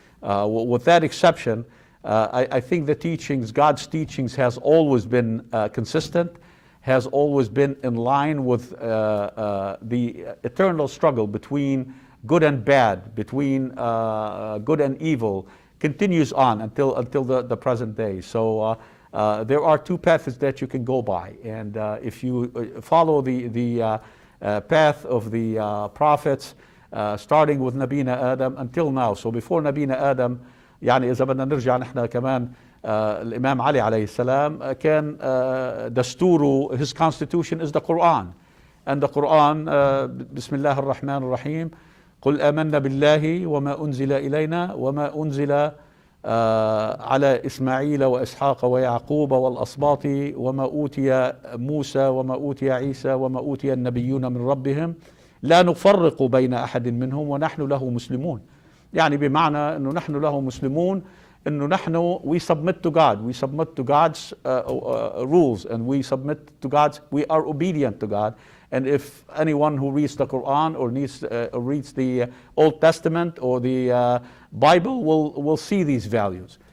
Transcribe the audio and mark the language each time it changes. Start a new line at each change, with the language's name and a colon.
English: With that exception, I think the teachings, God's teachings, has always been consistent, has always been in line with the eternal struggle between good and bad, between good and evil, continues on until the present day. So there are two paths that you can go by, and if you follow the path of the prophets, starting with Nabina Adam until now. So before Nabina Adam,
Arabic: يعني إذا بدنا نرجع نحن كمان الإمام علي عليه السلام كان دستوره,
English: his constitution is the Quran,
Arabic: and the Quran بسم الله الرحمن الرحيم قل آمنا بالله وما أنزل إلينا وما أنزل على إسماعيل وإسحاق ويعقوب والأسباط وما أوتي موسى وما أوتي عيسى وما أوتي النبيون من ربهم لا نفرق بين أحد منهم ونحن له مسلمون. يعني بمعنى أنه نحن
English: له مسلمون, أنه نحن we submit to God, we submit to God's rules, and we submit to God's, we are obedient to God. And if anyone who reads the Quran or reads the Old Testament or the Bible will see these values.